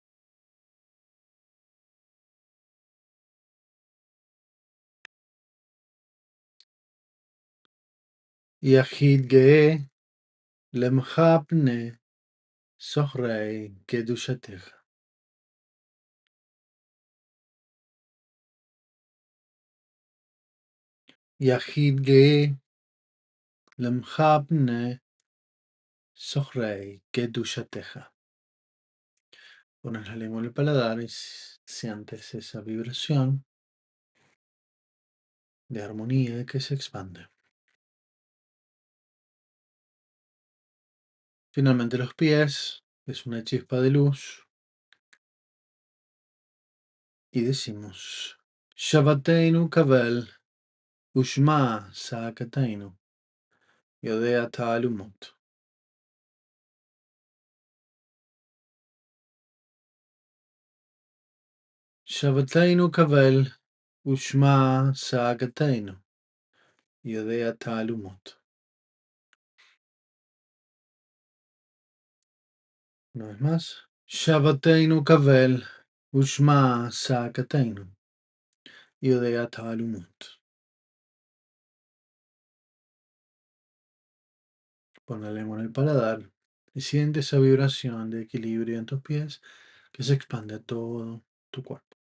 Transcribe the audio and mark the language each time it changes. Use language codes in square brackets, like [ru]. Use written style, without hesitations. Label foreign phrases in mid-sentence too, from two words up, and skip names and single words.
[he] יחיד גאה לעמך פנה זוכרי קדושתך. יחיד גאה לעמך פנה זוכרי קדושתך. [es] Pones la lengua en el paladar y sientes esa vibración de armonía que se expande. Finalmente los pies, es una chispa de luz y decimos [he] שוועתנו קבל ושמע צעקתנו יודע תעלומות. שוועתנו קבל ושמע צעקתנו יודע תעלומות. [es] Una vez más. [he] שוועתנו קבל ושמע צעקתנו יודע תעלומות. [es] Pon la lengua en el paladar y siente esa vibración de equilibrio en tus pies que se expande a todo tu cuerpo.